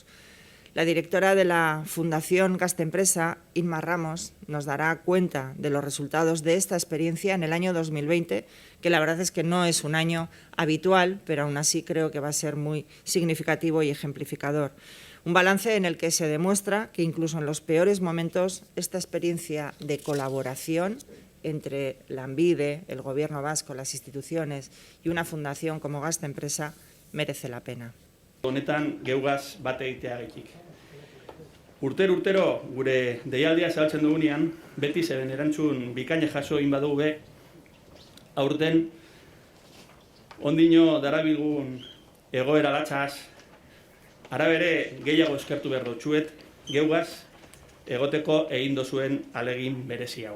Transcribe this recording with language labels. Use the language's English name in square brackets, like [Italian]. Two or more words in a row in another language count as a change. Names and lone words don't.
[Spanish] La directora de la Fundación Gazte Empresa, Inma Ramos, nos dará cuenta de los resultados de esta experiencia en el año 2020, que la verdad es que no es un año habitual, pero aún así creo que va a ser muy significativo y ejemplificador. Un balance en el que se demuestra que incluso en los peores momentos esta experiencia de colaboración entre Lanbide, el Gobierno vasco, las instituciones y una fundación como Gazte Empresa merece la pena. [Basque] Honetan geugaz bat egiteagatik. Urtero gure deialdia zabaltzen dugunean, beti zeben erantzun bikaina jaso egin badugu be, aurten ondino darabilgun egoera latzaz, arabere gehiago eskertu behar dutxuet, geugaz egoteko egin dozuen alegin berezi hau.